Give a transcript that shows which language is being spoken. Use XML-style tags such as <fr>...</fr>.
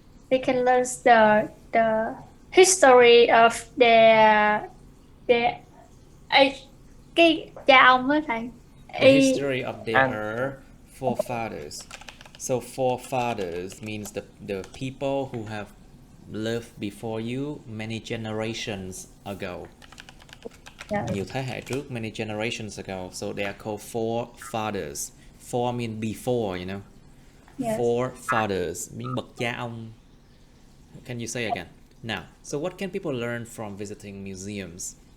<en>they can learn the history of their</en> <vi>cái cha ông á thầy.</vi> <en>The history of their forefathers. So forefathers means the people who have lived before you many generations ago. Yeah.</en> <vi>Nhiều thế hệ trước,</vi> <en>many generations ago. So they are called forefathers. For mean before, you know. Yes. Forefathers mean</en> <vi>bậc cha ông.</vi> <en>Can you say again? Now, so what can people learn from visiting museums?</en>